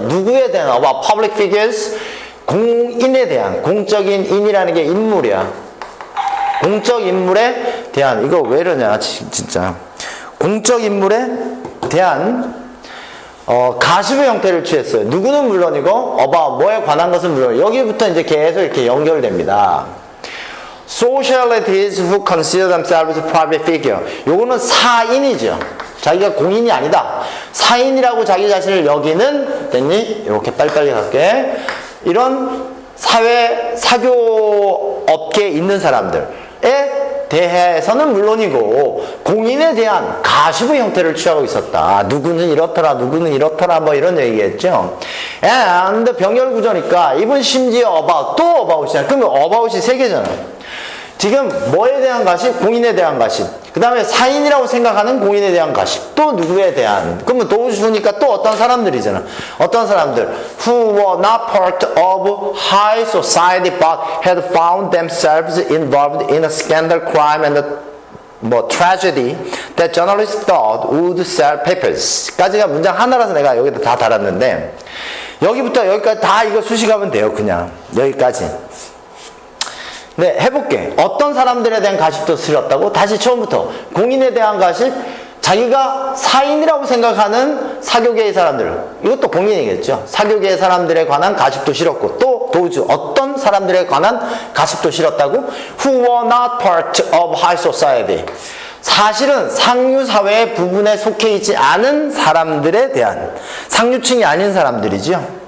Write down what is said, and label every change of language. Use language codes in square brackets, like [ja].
[ko] 누구에 대한 [en] about public figures [ko] 공인에 대한 공적인 인이라는 게 인물이야. 공적 인물에 대한 이거 왜 이러냐 진짜 공적 인물에 대한 가십의 형태를 취했어요. 누구는 물론이고 about 뭐에 관한 것은 물론 여기부터 이제 계속 이렇게 연결됩니다. [en] Socialities who consider themselves private figure. [ko] 요거는 사인이죠. 자기가 공인이 아니다. 사인이라고 자기 자신을 여기는 됐니? 이렇게 빨리빨리 갈게. 이런 사교 업계에 있는 사람들에 대해서는 물론이고 공인에 대한 가십의 형태를 취하고 있었다. 누구는 이렇더라, 누구는 이렇더라, 뭐 이런 얘기겠죠. And 병렬구조니까 이분 심지어 about 또 about이잖아. 그러면 about이 세 개잖아. 지금 뭐에 대한 가십? 공인에 대한 가십. 그 다음에 사인이라고 생각하는 공인에 대한 가십. 또 누구에 대한. 그러면 도우주니까 또 어떤 사람들이잖아. 어떤 사람들. [en] Who were not part of high society but had found themselves involved in a scandal, crime, and tragedy that journalists thought would sell papers. [ko] 까지가 문장 하나라서 내가 여기다 다 달았는데, 여기부터 여기까지 다 이거 수식하면 돼요. 그냥. 여기까지. 네, 해볼게. 어떤 사람들에 대한 가십도 싫었다고? 다시 처음부터. 공인에 대한 가십, 자기가 사인이라고 생각하는 사교계의 사람들. 이것도 공인이겠죠. 사교계의 사람들에 관한 가십도 싫었고, 또 도우주. 어떤 사람들에 관한 가십도 싫었다고? [en] Who were not part of high society. [ko] 사실은 상류사회의 부분에 속해 있지 않은 사람들에 대한, 상류층이 아닌 사람들이죠.